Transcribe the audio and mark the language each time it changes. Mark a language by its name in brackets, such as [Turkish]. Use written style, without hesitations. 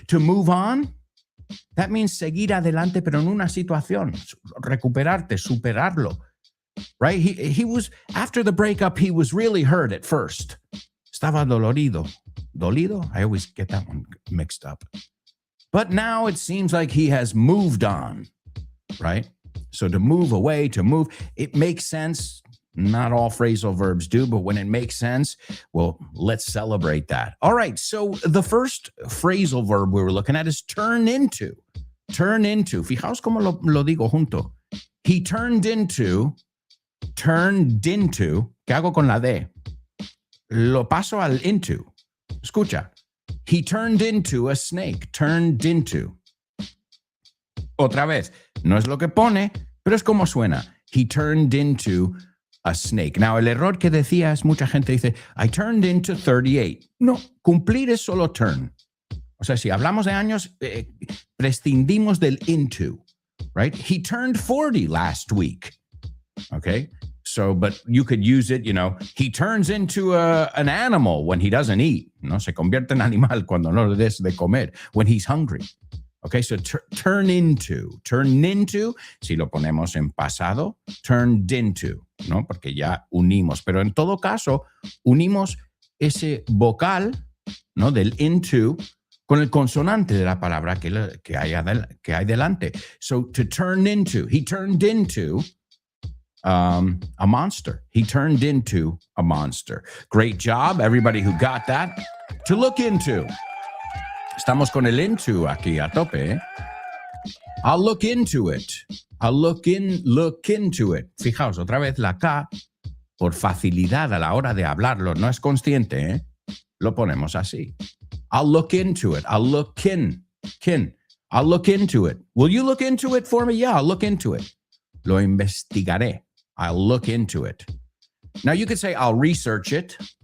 [Spanish] To move on, that means seguir adelante, pero en una situación. Recuperarte, superarlo, right? [English] He was, after the breakup, he was really hurt at first. Estaba dolorido. Dolido? I always get that one mixed up. But now it seems like he has moved on, right? So to move away, to move, it makes sense. Not all phrasal verbs do, but when it makes sense, well, let's celebrate that. All right, so the first phrasal verb we were looking at is turn into. Turn into. [Spanish] Fijaos como lo digo junto. He turned into, ¿qué hago con la D? [English] Lo paso al into. Escucha. He turned into a snake. Turned into. Otra vez. [Spanish] No es lo que pone, pero es como suena. [English] He turned into a snake. Now, el error que decías, mucha gente dice, I turned into 38. [Spanish] No, cumplir es solo turn. O sea, si hablamos de años, prescindimos del into, right? [English] He turned 40 last week. Okay? So, but you could use it, he turns into an animal when he doesn't eat. [Spanish] No, se convierte en animal cuando no le des de comer, when he's hungry. Okay, so turn into, si lo ponemos en pasado, turned into, ¿no? Porque ya unimos. Pero en todo caso, unimos ese vocal, ¿no? Del into con el consonante de la palabra que hay delante. [English] So to turn into, he turned into a monster. He turned into a monster. Great job, everybody who got that. To look into. [Spanish] Estamos con el into aquí a tope, ¿eh? I'll look into it. I'll look into it. Fijaos, otra vez la K, por facilidad a la hora de hablarlo, no es consciente, ¿eh? [English] Lo ponemos así. I'll look into it. I'll look I'll look into it. Will you look into it for me? Yeah, I'll look into it. Lo investigaré. I'll look into it. Now you could say I'll research it.